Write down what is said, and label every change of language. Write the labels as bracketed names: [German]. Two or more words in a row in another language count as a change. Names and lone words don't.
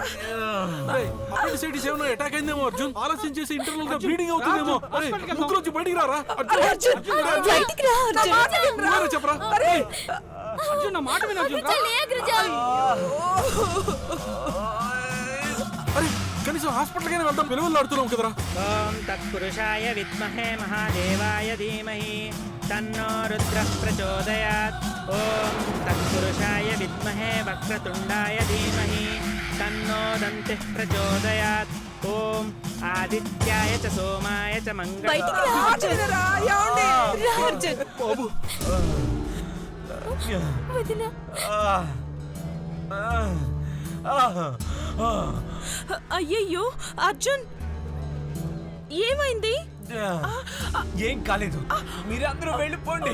[Telugu] అపెండిసైటిస్ ఏమో అటాక్ అయిందేమో అర్జున్ ఆలస్యం చేసి ఇంటర్నల్ గా బ్లీడింగ్ అవుతుందేమో ముక్కులోంచి బయటికి రారా అర్జున్ బయటికి రా అర్జున్ చెప్పరా అర్జున్ నా మాట విను అర్జున్ అగ్రజ లే అగ్రజ అరే కనీసం హాస్పిటల్ కైనా వెళ్దాం విలువలాడుతున్నాం కదరా [Sanskrit] ओम तत्पुरुषाय विद्महे महादेवाय धीमहि तन्नो रुद्रः प्रचोदयात् ओम तत्पुरुषाय विद्महे वक्रतुण्डाय धीमहि तन्नो दन्तिः प्रचोदयात् ओम आदित्याय च सोमाय च [Telugu] బయటికి రా అర్జున్ రా అర్జున్ బాబు వదిన అయ్యయ్యో అర్జున్ ఏమైంది ఏం కాలేదు మీరందరూ వెళ్ళిపోండి